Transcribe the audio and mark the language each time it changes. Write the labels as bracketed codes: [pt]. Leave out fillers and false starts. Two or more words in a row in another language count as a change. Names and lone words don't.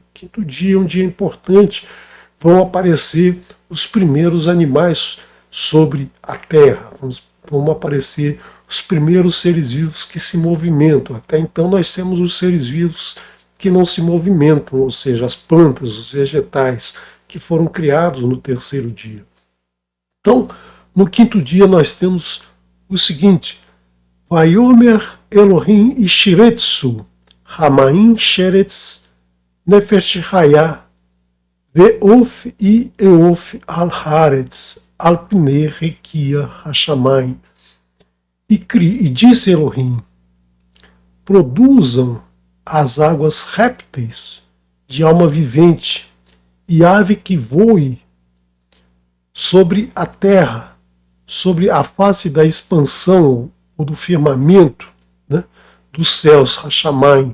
[pt] Quinto dia é um dia importante. Vão aparecer os primeiros animais sobre a terra, vão aparecer os primeiros seres vivos que se movimentam. Até então nós temos os seres vivos que não se movimentam, ou seja, as plantas, os vegetais, que foram criados no terceiro dia. Então, no quinto dia nós temos o seguinte: [he] ויאמר אלהים ישרצו המים שרץ נפש חיה ועוף יעופף על הארץ על פני רקיע השמים. [pt] E disse Elohim: produzam as águas répteis de alma vivente e ave que voe sobre a terra, sobre a face da expansão ou do firmamento, né, dos céus, Hashamayim.